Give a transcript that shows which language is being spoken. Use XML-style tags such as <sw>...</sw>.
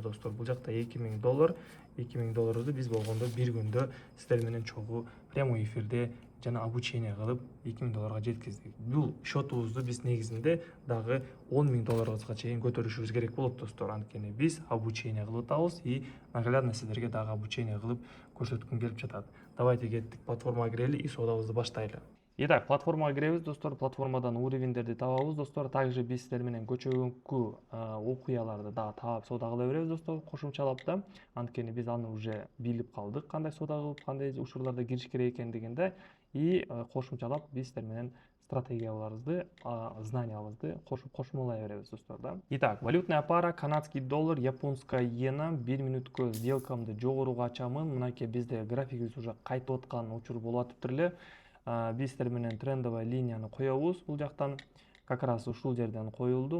<ky>Достор, бул жакта $2000 $2000 биз болгондо бир күндө сиздер менен чогуу</ky> <ru>прямой эфирде</ru> <ky>жана обучение кылып $2000 жеткиздик. Бул счетубузду биз негизинде дагы $10,000 чейин көтөрүшүбүз керек болот. Достор, анткени биз обучение кылып атабыз</ky> <ru>и наглядно</ru> <ky>сиздерге дагы обучение кылып көрсөткүм келип жатат. Давайте кеттик, платформага кирели и соодабызды баштайлы. Итак, платформага киребиз. Достор, платформадан уровендерди табабыз. Достор, также биз сиздер менен көчөгүнкү окуяларды дагы таап соода кыла беребиз. Достор, кошумчалап да, анткени биз аны уже билип калдык, кандай соода кылып, кандай учурларда кириш керек экендигинде. И кошумчалап биз сиздер менен стратегияларыбызды, знаниябызды кошумалай беребиз. Достор, да.</ky> <ru>Итак, валютная пара канадский доллар, японская иена.</ru> <ky>1 мүнөткө сделкамды жогоруга ачамын. Мынакей бизде графигибиз уже кайтып аткан учур болуп атыптыр эле. Биз сиздер менен трендовый линияны коебуз. Бул жактан как раз ушул жерден коюлду.</ky>